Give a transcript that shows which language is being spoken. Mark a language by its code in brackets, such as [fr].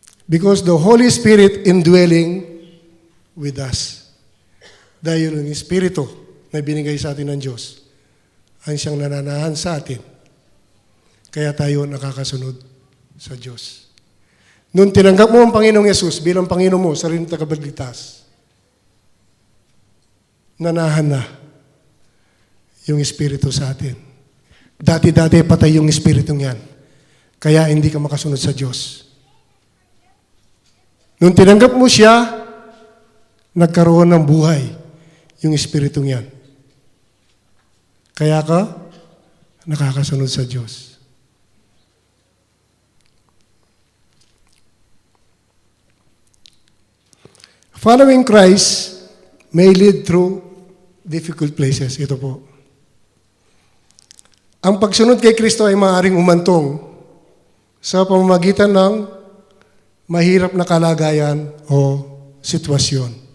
[en] Because the Holy Spirit indwelling with us. [tl] Dahil yung Espiritu na binigay sa atin ng Diyos, ang siyang nananahan sa atin. Kaya tayo nakakasunod sa Diyos. Nung tinanggap mo ang Panginoong Yesus bilang Panginoon mo, sarili ng tagapagligtas, nanahan na yung Espiritu sa atin. Dati-dati patay yung Espiritu yan. Kaya hindi ka makasunod sa Diyos. Nung tinanggap mo siya, nagkaroon ng buhay yung Espiritu yan. Kaya ka nakakasunod sa Diyos. [en] Following Christ may lead through difficult places. [tl] Ito po. Ang pagsunod kay Kristo ay maaaring umantong sa pamamagitan ng mahirap na kalagayan o sitwasyon.